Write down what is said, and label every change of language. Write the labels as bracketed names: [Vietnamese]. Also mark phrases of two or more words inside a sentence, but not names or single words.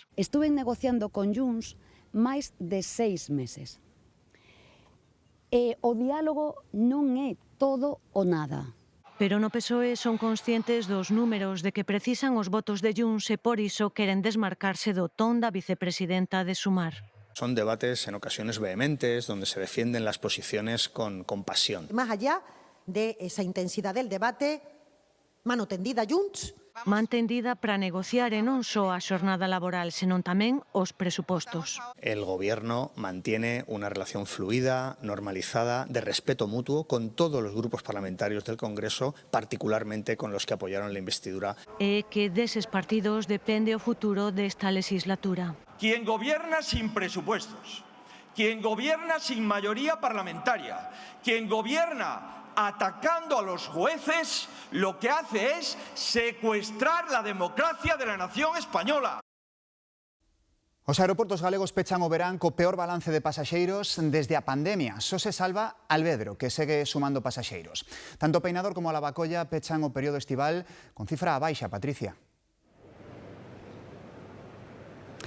[Spanish] Estuve negociando con Junts máis de 6 meses. [Galician] E o diálogo non é todo o nada. Pero no PSOE son conscientes dos números de que precisan os votos de Junts e por iso queren desmarcarse do ton da vicepresidenta de Sumar. [Spanish] Son debates en ocasiones vehementes, donde se defienden las posiciones con pasión. Más allá de esa intensidad del debate, mano tendida Junts. [Galician] Man tendida para negociar e non só a xornada laboral, senón tamén os presupostos. [Spanish] El Gobierno mantiene una relación fluida, normalizada, de respeto mutuo con todos los grupos parlamentarios del Congreso, particularmente con los que apoyaron la investidura. [Galician] E que deses partidos depende o futuro desta legislatura. [Spanish] Quien gobierna sin presupuestos, quien gobierna sin mayoría parlamentaria, quien gobierna atacando a los jueces, lo que hace es secuestrar la democracia de la nación española. [Galician] Os aeroportos galegos pechan o verán co peor balance de pasaxeiros desde a pandemia. Só se salva Alvedro, que segue sumando pasaxeiros. Tanto Peinador como Lavacolla pechan o período estival con cifra a baixa, Patricia.